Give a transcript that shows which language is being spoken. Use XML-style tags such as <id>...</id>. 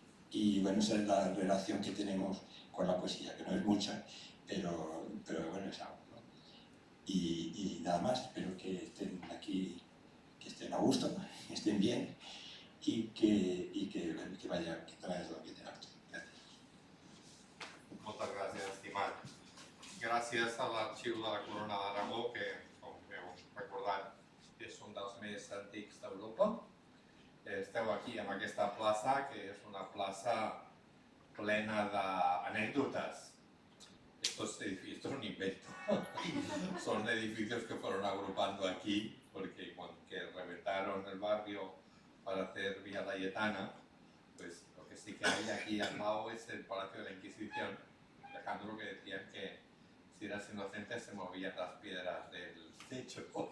<es>Y bueno, esa es la relación que tenemos con la poesía, que no es mucha, pero bueno, es algo, ¿no? Y nada más, espero que estén aquí, que estén a gusto, que estén bien, y que vaya todo bien. Gracias.</es> <ca>Moltes gràcies, estimat. Gràcies a l'Arxiu de la Corona d'Aragó, que, com heu recordat, és un dels més antics d'Europa. Esteu aquí en aquesta plaça, que és una plaça plena d'anècdotes.</ca> <es>Estos edificios, esto es un invento. Son edificios que fueron agrupando aquí, porque cuando reventaron el barrio para hacer Vía Laietana, pues lo que sí que hay aquí al lado es el Palacio de la Inquisición, Alejandro, que decían que si eras inocente se movían las piedras del techo.</es>